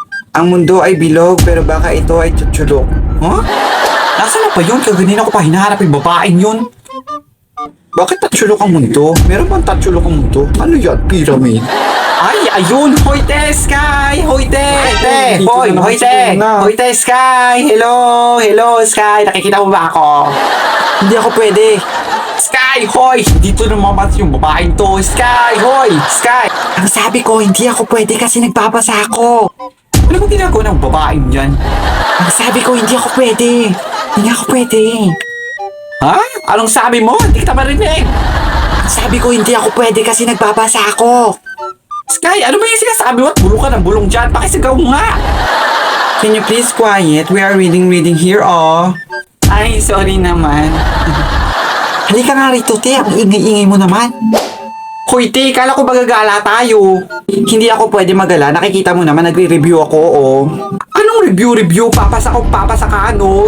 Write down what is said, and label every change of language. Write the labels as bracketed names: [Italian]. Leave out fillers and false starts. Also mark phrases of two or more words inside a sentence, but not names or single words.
[Filipino] Ang mundo ay bilog pero baka ito ay tutsulok. Huh? Nasaan na pa yun? Kaganina ko pa hinahanap yung babaeng yun. Bakit tatsulok ang mundo? Meron bang tatsulok ang mundo? Ano yan? Pyramid? Ay, ayun! Hoy, te, Sky! Hoy, te! Te! Hoy, hoy, te! Hoy, te, Sky! Hello! Hello, Sky! Nakikita mo ba ako? Hindi ako pwede. Sky! Hoy! Dito naman yung babaeng to. Sky! Hoy! Sky! Ang sabi ko, hindi ako pwede kasi nagbabasa ako. Ano ba ginagawa ng babaeng yan? Ang sabi ko, hindi ako pwede. Hindi ako pwede. Ha? Anong sabi mo? Hindi kita marinig. Ang sabi ko, hindi ako pwede kasi nagbabasa ako. Sky, ano ba yung sinasabi mo? At bulong ka ng bulong dyan. Pakisigaw mo nga. [English] Can you please quiet? We are reading here, oh. [Filipino] Ay, sorry naman. Halika nga rito, te. Ang ingay-ingay mo naman. Hoy, te. Kala ko magagala tayo. Hindi ako pwede magala. Nakikita mo naman, nagre-review ako, oh. Anong review? Papasa ka, ano?